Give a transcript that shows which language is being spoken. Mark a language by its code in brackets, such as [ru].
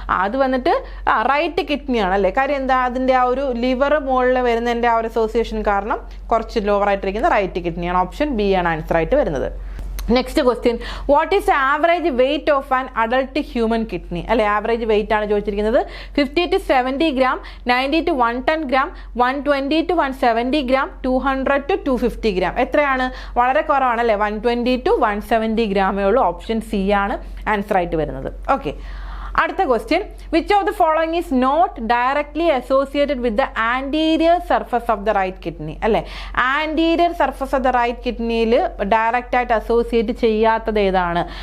[ml] അത് വന്നിട്ട് റൈറ്റ് കിഡ്നിയാണ് അല്ലേ. കാര്യം എന്താ? അതിൻ്റെ ആ ഒരു ലിവർ മുകളിൽ വരുന്നതിൻ്റെ ആ ഒരു അസോസിയേഷൻ കാരണം കുറച്ച് ലോവർ ആയിട്ടിരിക്കുന്ന റൈറ്റ് കിഡ്നിയാണ്. ഓപ്ഷൻ ബി ആണ് ആൻസർ ആയിട്ട് വരുന്നത്. [en] Next question, what is average weight of an adult human kidney? [ml] അല്ലെ, ആവറേജ് വെയിറ്റ് ആണ് ചോദിച്ചിരിക്കുന്നത്. [en] 50 to 70 gram, 90 to 110 gram, 120 to 170 gram, 200 to 250 gram. [ml] എത്രയാണ്? വളരെ കുറവാണ് അല്ലേ, 120 to 170 ഗ്രാമേ ഉള്ളൂ. ഓപ്ഷൻ സി ആണ് ആൻസർ ആയിട്ട് വരുന്നത്. ഓക്കെ, അടുത്ത question, [en] Which of the following is not directly associated with the anterior surface of the right kidney? [ml] അല്ലെ, anterior surface of the right കിഡ്നിയിൽ direct ആയിട്ട് അസോസിയേറ്റ് ചെയ്യാത്തത് ഏതാണ്?